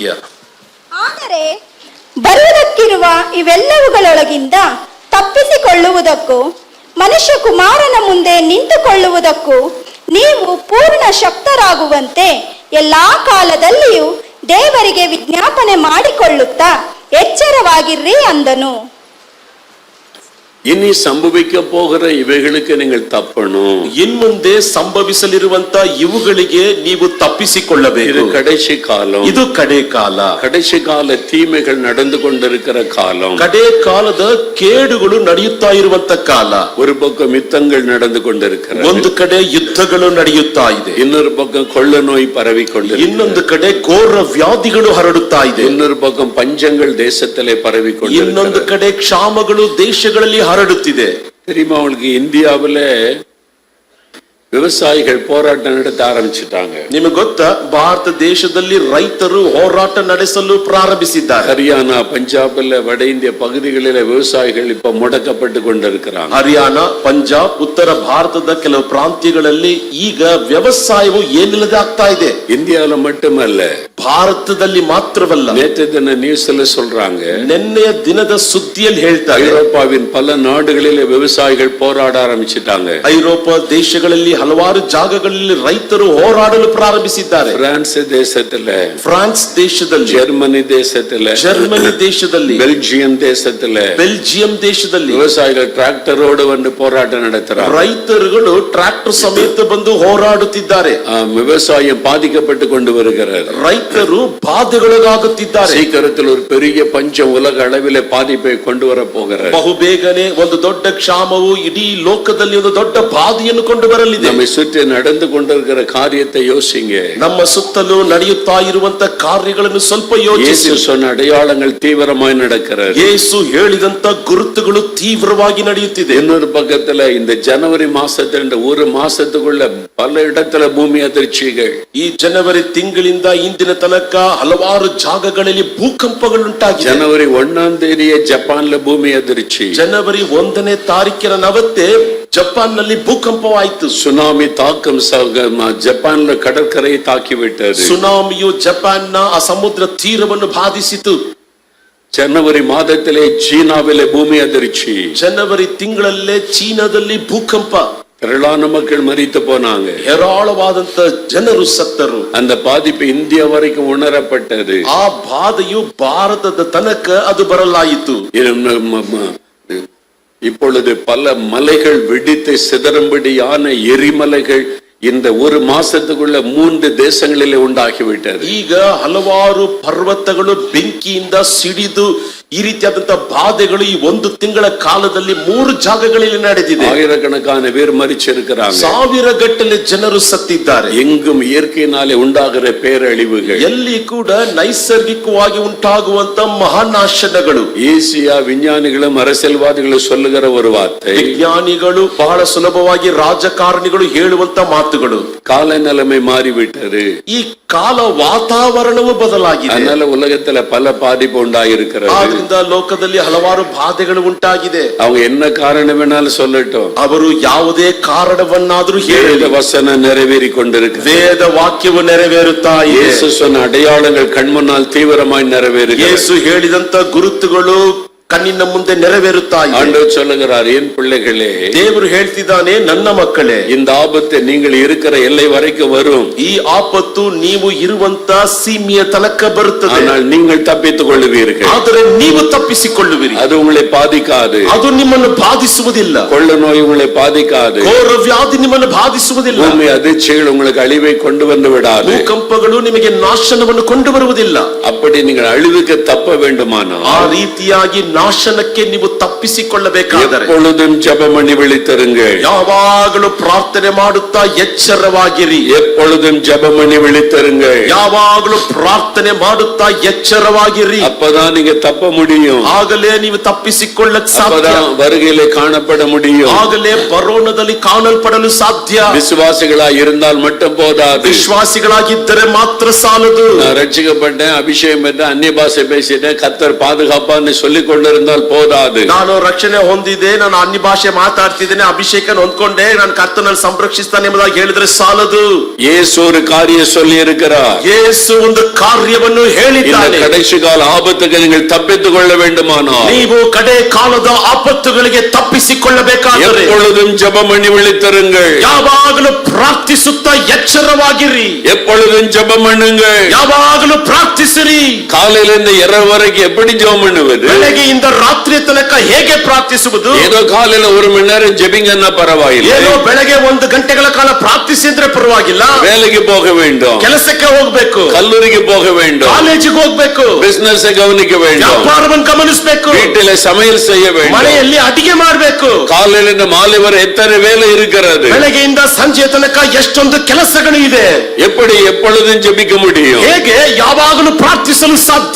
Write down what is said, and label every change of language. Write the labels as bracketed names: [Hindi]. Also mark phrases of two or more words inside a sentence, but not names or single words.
[Kannada] ಆದರೆ ಬರುವುದಕ್ಕಿರುವ ಇವೆಲ್ಲವುಗಳೊಳಗಿಂದ ತಪ್ಪಿಸಿಕೊಳ್ಳುವುದಕ್ಕೂ ಮನುಷ್ಯ ಕುಮಾರನ ಮುಂದೆ ನಿಂತುಕೊಳ್ಳುವುದಕ್ಕೂ ನೀವು ಪೂರ್ಣ ಶಕ್ತರಾಗುವಂತೆ ಎಲ್ಲಾ ಕಾಲದಲ್ಲಿಯೂ ದೇವರಿಗೆ ವಿಜ್ಞಾಪನೆ ಮಾಡಿಕೊಳ್ಳುತ್ತಾ ಎಚ್ಚರವಾಗಿರ್ರಿ ಅಂದನು. [Tamil] இனி சம்பவிக்க போகிற இவைகளுக்கு நீங்கள் தப்பணும். [Kannada] ಇನ್ಮುಂದೆ ಸಂಭವಿಸಲಿರುವಂತ ಇವುಗಳಿಗೆ ನೀವು ತಪ್ಪಿಸಿಕೊಳ್ಳಬೇಕು. [Tamil] இது கடைசி காலம். [Kannada] ಇದು ಕಡೆ ಕಾಲ. [Tamil] கடைசி கால தீமைகள் நடந்து கொண்டிருக்கிற காலம். [Kannada] ಕಡೆ ಕಾಲದ ಕೇಡುಗಳು ನಡೆಯುತ್ತಾ ಇರುವಂತ ಕಾಲ. [Tamil] ஒரு பக்கம் யுத்தங்கள் நடந்து கொண்டிருக்கிறது, [Kannada] ಒಂದು ಕಡೆ ಯುದ್ಧಗಳು ನಡೆಯುತ್ತಾ ಇದೆ. [Tamil] இன்னொரு பக்கம் கொள்ள நோய் பரவி கொண்டிருக்கிறது, [Kannada] ಇನ್ನೊಂದು ಕಡೆ ಘೋರ ವ್ಯಾಧಿಗಳು ಹರಡುತ್ತಾ ಇದೆ. [Tamil] இன்னொரு பக்கம் பஞ்சங்கள் தேசத்திலே பரவி கொண்டிருக்கிறது, [Kannada] ಇನ್ನೊಂದು ಕಡೆ ಕ್ಷಾಮಗಳು ದೇಶಗಳಲ್ಲಿ ಹರಡುತ್ತಿದೆ. [Tamil] தெரியுமா உங்களுக்கு? இந்தியாவில விவசாயிகள் போராட்டம் நடத்த ஆரம்பிச்சிட்டாங்க. [Kannada] ನಿಮಗೆ ಗೊತ್ತಾ, ಭಾರತ ದೇಶದಲ್ಲಿ ರೈತರು ಹೋರಾಟ ನಡೆಸಲು ಪ್ರಾರಂಭಿಸಿದ್ದಾರೆ. [Tamil] ஹரியானா, பஞ்சாப்ல, வட இந்திய பகுதிகளில விவசாயிகள் இப்ப முடக்கப்பட்டு கொண்டிருக்கிறாங்க. [Kannada] ಹರಿಯಾಣ, ಪಂಜಾಬ್, ಉತ್ತರ ಭಾರತದ ಕೆಲವು ಪ್ರಾಂತ್ಯಗಳಲ್ಲಿ ಈಗ ವ್ಯವಸಾಯವು ಏನಿಲ್ಲದೆ ಆಗ್ತಾ ಇದೆ. [Tamil] இந்தியாவில மட்டுமல்ல, [Kannada] ಭಾರತದಲ್ಲಿ ಮಾತ್ರವಲ್ಲ. [Tamil] நேற்று தின நியூஸ்ல சொல்றாங்க, [Kannada] ನಿನ್ನೆಯ ದಿನದ ಸುದ್ದಿಯಲ್ಲಿ ಹೇಳ್ತಾರೆ, [Tamil] ஐரோப்பாவின் பல நாடுகளிலே விவசாயிகள் போராட ஆரம்பிச்சிட்டாங்க. [Kannada] ಐರೋಪಾ ದೇಶಗಳಲ್ಲಿ ಹಲವಾರು ಜಾಗಗಳಲ್ಲಿ ರೈತರು ಹೋರಾಡಲು ಪ್ರಾರಂಭಿಸಿದ್ದಾರೆ. [Tamil] பிரான்ஸ் தேசத்துல, [Kannada] ಫ್ರಾನ್ಸ್ ದೇಶದಲ್ಲಿ, [Tamil] ஜெர்மனி தேசத்துல, [Kannada] ಜರ್ಮನಿ ದೇಶದಲ್ಲಿ, [Tamil] பெல்ஜியம் தேசத்துல [Kannada] ಬೆಲ್ಜಿಯಂ ದೇಶದಲ್ಲಿ [Tamil] விவசாயிகள் டிராக்டரோடு வந்து போராட்டம் நடத்துறாங்க. [Kannada] ರೈತರುಗಳು ಟ್ರಾಕ್ಟರ್ ಸಮೇತ ಬಂದು ಹೋರಾಡುತ್ತಿದ್ದಾರೆ. [Tamil] விவசாயம் பாதிக்கப்பட்டு கொண்டு வருகிறது. [Kannada] ರೈತರು ಬಾಧೆಗೊಳಗಾಗುತ್ತಿದ್ದಾರೆ. [Tamil] சீக்கிரத்தில் ஒரு பெரிய பஞ்சம் உலக அளவிலே பாதிப்பை கொண்டு வர போகிறது. [Kannada] ಬಹುಬೇಗನೆ ಒಂದು ದೊಡ್ಡ ಕ್ಷಾಮವು ಇಡೀ ಲೋಕದಲ್ಲಿ ಒಂದು ದೊಡ್ಡ ಬಾಧೆಯನ್ನು ಕೊಂಡು ಬರಲಿದೆ. [Tamil] நம்மை சுற்றி நடந்து கொண்டிருக்கிற காரியத்தை யோசிங்க. [Kannada] ನಮ್ಮ ಸುತ್ತಲೂ ನಡೆಯುತ್ತಾ ಇರುವಂತ ಕಾರ್ಯಗಳನ್ನು ಸ್ವಲ್ಪ ಯೋಚಿಸಿ. [Tamil] ಯೇಸು சொன்ன அடையாளங்கள் தீவிரமாய் நடக்கிறது. [Kannada] ಯೇಸು ಹೇಳಿದಂತ ಗುರುತುಗಳು ತೀವ್ರವಾಗಿ ನಡೆಯುತ್ತಿದೆ. [Tamil] இன்னொரு பக்கத்துல இந்த ஜனவரி மாசத்துல இந்த ஒரு மாசத்துக்குள்ள பல இடத்துல பூமி அதிர்ச்சிகள். [Kannada] ಈ ಜನವರಿ ತಿಂಗಳಿಂದ ಇಂದಿನ ತನಕ ಹಲವಾರು ಜಾಗಗಳಲ್ಲಿ ಭೂಕಂಪಗಳುಂಟಾಗಿದೆ. [Tamil] ಜನವರಿ 1ஆம் தேதியே ஜப்பான்ல பூமಿ அதிர்ச்சி. [Kannada] ಜನವರಿ 1ನೇ ತಾರೀಕಿನ ನವತ್ತೆ ಜಪಾನ್ ನಲ್ಲಿ ಭೂಕಂಪವಾಯಿತು. [Tamil] சுனாமி தாக்கம் ஜப்பான்ல கடற்கரையை தாக்கிவிட்டது. [Kannada] ಸುನಾಮಿಯು ಜಪಾನ್ನ ಆ ಸಮುದ್ರ ತೀರವನ್ನು ಬಾಧಿಸಿತು. [Tamil] ಜನವರಿ ಮಾದத்திலே சீனாவிலே பூமி அதிர்ச்சி. [Kannada] ಜನವರಿ ತಿಂಗಳಲ್ಲೇ ಚೀನಾದಲ್ಲಿ ಭೂಕಂಪ. [Tamil] திரளான மக்கள் மரித்து போனாங்க. [Kannada] ಹೇರಾಳವಾದಂತ ಜನರು ಸತ್ತರು. [Tamil] அந்த பாதிப்பு இந்தியா வரைக்கும் உணரப்பட்டது. [Kannada] ಆ ಬಾಧೆಯು ಭಾರತದ ತನಕ ಅದು ಬರಲಾಯಿತು. [Tamil] இப்பொழுது பல மலைகள் வெடித்து சிதறும்படியான எரிமலைகள் இந்த ஒரு மாசத்துக்குள்ள 3 தேசங்களிலே உண்டாகிவிட்டது. [Kannada] ಈಗ ಹಲವಾರು ಪರ್ವತಗಳು ಬೆಂಕಿಯಿಂದ ಸಿಡಿದು ಈ ರೀತಿಯಾದಂತಹ ಬಾಧೆಗಳು ಈ ಒಂದು ತಿಂಗಳ ಕಾಲದಲ್ಲಿ 3 ಜಾಗಗಳಲ್ಲಿ ನಡೆದಿದೆ. [Tamil] ஆயிரக்கணக்கான பேர் மரிச்சிருக்கிறாங்க. [Kannada] 1000 ಗಟ್ಟಲೆ ಜನರು ಸತ್ತಿದ್ದಾರೆ. [Tamil] எங்கும் இயற்கையினாலே உண்டாகிற பேரழிவுகள், [Kannada] ಎಲ್ಲಿ ಕೂಡ ನೈಸರ್ಗಿಕವಾಗಿ ಉಂಟಾಗುವಂತ ಮಹಾನಾಶನಗಳು. [Tamil] ஏசியா விஞ்ஞானிகளும் அரசியல்வாதிகளும் சொல்லுகிற ஒரு வார்த்தை, [Kannada] ವಿಜ್ಞಾನಿಗಳು ಬಹಳ ಸುಲಭವಾಗಿ ರಾಜಕಾರಣಿಗಳು ಹೇಳುವಂತ ಮಾತುಗಳು, [Tamil] காலநிலைமை மாறிவிட்டது, [Kannada] ಈ ಕಾಲ ವಾತಾವರಣವು ಬದಲಾಗಿದೆ, [Tamil] அதனால உலகத்துல பல பாதிப்பு உண்டாயிருக்கிறது. [Kannada] ಆದ್ರಿಂದ ಲೋಕದಲ್ಲಿ ಹಲವಾರು ಬಾಧೆಗಳು ಉಂಟಾಗಿದೆ. [Tamil] அவங்க என்ன காரணம் வேணாலும் சொல்லட்டும், [Kannada] ಅವರು ಯಾವುದೇ ಕಾರಣವನ್ನಾದ್ರೂ ಹೇಳಿ [Tamil] வசனம் நிறைவேறி கொண்டிருக்கு. [Kannada] ವೇದ ವಾಕ್ಯವು ನೆರವೇರುತ್ತಾ ಇದೆ. [Tamil] இயேசு சொன்ன அடையாளங்கள் கண் முன்னால் தீவிரமாய் நிறைவேறுகிறது. [Kannada] ಯೇಸು ಹೇಳಿದಂತ ಗುರುತುಗಳು ಕಣ್ಣಿನ ಮುಂದೆ ನೆರವೇರುತ್ತಾ ಇದೆ. [Tamil] ஆண்டவர் சொல்லுகிறார், என் பிள்ளைகளே, [Kannada] ದೇವರು ಹೇಳ್ತಿದ್ದಾನೆ, ನನ್ನ ಮಕ್ಕಳೇ, [Tamil] இந்த ஆபத்து நீங்கள் இருக்கிற எல்லை வரைக்கும் வரும். [Kannada] ಈ ಆಪತ್ತು ನೀವು ಇರುವಂತ ಸೀಮೆಯ ತನಕ ಬರುತ್ತದೆ. [Tamil] ஆனால் நீங்கள் தப்பித்துக் கொள்ளுவீர்கள். [Kannada] ಆದರೆ ನೀವು ತಪ್ಪಿಸಿಕೊಳ್ಳುವಿರಿ. [Tamil] அது உங்களை பாதிக்காது. [Kannada] ಅದು ನಿಮ್ಮನ್ನು ಬಾಧಿಸುವುದಿಲ್ಲ. [Tamil] கொள்ள நோய் உங்களை பாதிக்காது. [Kannada] ಘೋರ ವ್ಯಾಧಿ ನಿಮ್ಮನ್ನು ಬಾಧಿಸುವುದಿಲ್ಲ. [Tamil] பூமி அதிர்ச்சிகள் உங்களுக்கு அழிவை கொண்டு வந்து விடாது. [Kannada] ಭೂಕಂಪಗಳು ನಿಮಗೆ ನಾಶನವನ್ನು ಕೊಂಡು ಬರುವುದಿಲ್ಲ. [Tamil] அப்படி நீங்கள் அழிவுக்கு தப்ப வேண்டுமானால் [Kannada] ಆ ರೀತಿಯಾಗಿ ನಾಶನಕ್ಕೆ ನೀವು ತಪ್ಪಿಸಿಕೊಳ್ಳಬೇಕಾದರೆ [Tamil] எப்பொழுதும் ஜெபம் பண்ணி விழித்திருங்கள். [Kannada] ಯಾವಾಗಲೂ ಪ್ರಾರ್ಥನೆ ಮಾಡುತ್ತಾ ಎಚ್ಚರವಾಗಿರಿ. [Tamil] எப்பொழுதும் ஜெபம் பண்ணி விழித்திருங்கள். [Kannada] ಯಾವಾಗಲೂ ಪ್ರಾರ್ಥನೆ ಮಾಡುತ್ತಾ ಎಚ್ಚರವಾಗಿರಿ. [Tamil] அப்பதான் நீங்க தப்ப முடியும். [Kannada] ಆಗಲೇ ನೀವು ತಪ್ಪಿಸಿಕೊಳ್ಳಕ್ಕೆ ಸಾಧ್ಯ. [Tamil] அப்பதான் வருகையிலே காணப்பட முடியும். [Kannada] ಆಗಲೇ ಬರೋಣದಲ್ಲಿ ಕಾಣಲ್ಪಡಲು ಸಾಧ್ಯ. [Tamil] விசுவாசிகளாய் இருந்தால் மட்டும் போதாது. [Kannada] ವಿಶ್ವಾಸಿಗಳಾಗಿದ್ದರೆ ಮಾತ್ರ ಸಾಲದು. [Tamil] நான் ரட்சிக்கப்பட்டேன், அபிஷேகம் பெற்றேன், அந்நிய பாஷை பேசிட்டேன், கர்த்தர் பாதுகாப்பான்னு சொல்லிக் கொண்டிருந்தால் போதாது. [Kannada] ನಾನು ರಕ್ಷಣೆ ಹೊಂದಿದೆ, ನಾನು ಅನ್ಯ ಭಾಷೆ ಮಾತಾಡ್ತಿದ್ದೇನೆ, ಅಭಿಷೇಕ ಹೊಂದ್ಕೊಂಡೆ, ನಾನು ಕರ್ತನಲ್ಲಿ ಸಂರಕ್ಷಿಸ್ತಾನೆ ಎಂಬುದಾಗಿ ಹೇಳಿದ್ರೆ ಸಾಲದು. [Tamil] ಯೇಸು ஒரு காரியம் சொல்லி இருக்கிறார். [Kannada] ಯೇಸು ಒಂದು ಕಾರ್ಯವನ್ನು ಹೇಳಿದ್ದಾನೆ. [Tamil] இந்த கடைசி கால ஆபத்துக்கு நீங்கள் தப்பித்துக் கொள்ள வேண்டுமானால் [Kannada] ನೀವು ಕಡೆ ಕಾಲದ ಆಪತ್ತುಗಳಿಗೆ ತಪ್ಪಿಸಿಕೊಳ್ಳಬೇಕಾದರೆ [Tamil] எப்பொழுதும் ஜெபம் பண்ணி விழித்திருங்கள். [Kannada] ಯಾವಾಗಲೂ ಪ್ರಾರ್ಥಿಸುತ್ತಾ ಎಚ್ಚರವಾಗಿರಿ. [Tamil] எப்பொழுதும் ஜெபம் பண்ணுங்கள். [Kannada] ಯಾವಾಗಲೂ ಪ್ರಾರ್ಥಿಸಿರಿ. [Tamil] காலையிலிருந்து இரவு வரைக்கும் எப்படி ஜெபம் பண்ணுவது? [Kannada] ಬೆಳಗ್ಗೆಯಿಂದ ರಾತ್ರಿಯ ತನಕ ಹೇಗೆ ಪ್ರಾರ್ಥಿಸುವುದು? [Tamil] ஏதோ காலையில 1 மணி நேரம் ஜெபிங்கன்னா பரவாயில்லை. [Kannada] ಏನೋ ಬೆಳಗ್ಗೆ 1 ಗಂಟೆಗಳ ಕಾಲ ಪ್ರಾರ್ಥಿಸಿದ್ರೆ ಪರವಾಗಿಲ್ಲ. [Tamil] வேலைக்கு போக வேண்டும், [Kannada] ಕೆಲಸಕ್ಕೆ ಹೋಗಬೇಕು, [Tamil] கல்லூரிக்கு போக வேண்டும், [Kannada] ಕಾಲೇಜಿಗೆ ಹೋಗಬೇಕು, [Tamil] பிசினஸ் கவனிக்க வேண்டும், [Kannada] ವ್ಯಾಪಾರವನ್ನು ಗಮನಿಸಬೇಕು, [Tamil] வீட்டில சமையல் செய்ய வேண்டும், [Kannada] ಮನೆಯಲ್ಲಿ ಅಡಿಗೆ ಮಾಡಬೇಕು. [Tamil] காலையிலிருந்து மாலை வரை எத்தனை வேலை இருக்கிறது? [Kannada] ಬೆಳಗ್ಗೆಯಿಂದ ಸಂಜೆ ತನಕ ಎಷ್ಟೊಂದು ಕೆಲಸಗಳು ಇದೆ. [Tamil] எப்படி எப்பொழுதும் ஜெபிக்க முடியும்? [Kannada] ಹೇಗೆ ಯಾವಾಗಲೂ ಪ್ರಾರ್ಥಿಸಲು ಸಾಧ್ಯ?